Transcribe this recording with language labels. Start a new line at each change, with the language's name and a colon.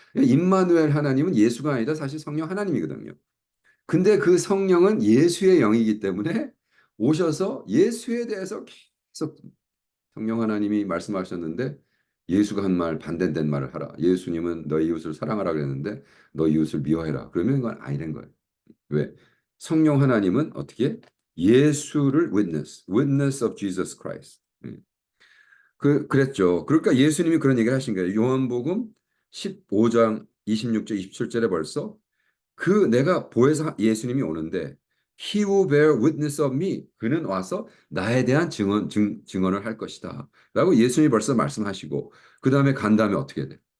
Korean: 임마누엘 하나님은 예수가 아니다. 사실 성령 하나님이거든요. 근데 그 성령은 예수의 영이기 때문에 오셔서 예수에 대해서 계속 성령 하나님이 말씀하셨는데 예수가 한 말 반대된 말을 하라. 예수님은 너희 이웃을 사랑하라 그랬는데 너희 이웃을 미워해라. 그러면 그건 아니된 거예요. 왜? 성령 하나님은 어떻게? 예수를
English: witness of Jesus Christ.
Korean: 그랬죠. 그러니까 예수님이 그런 얘기를 하신 거예요. 요한복음 15장 26절 27절에 벌써 그 내가 보혜사 예수님이 오는데
English: He will bear witness of me.
Korean: 그는 와서 나에 대한 증언을 할 것이다. 라고 예수님이 벌써 말씀하시고 그 다음에 간 다음에 어떻게 돼?